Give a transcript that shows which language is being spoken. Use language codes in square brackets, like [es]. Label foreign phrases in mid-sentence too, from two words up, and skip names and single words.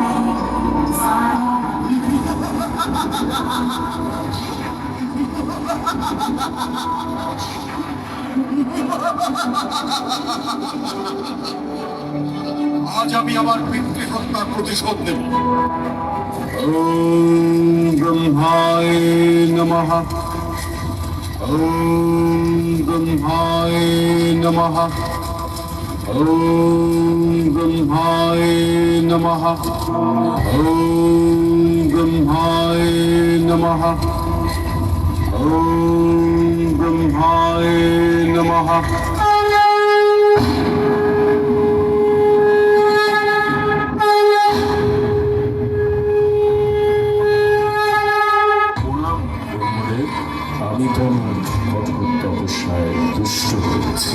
[bn] আজ আমি আমার পিতৃহত্যার প্রতিশোধ নেব। [sa] ॐ ब्रह्माय नमः। ॐ ब्रह्माय नमः। ॐ ब्रह्माय नमः। ॐ ब्रह्माय नमः। ॐ ब्रह्माय नमः। [bn] আমি তোমার কঠোর তপস্যায় দুষ্ট হয়েছি।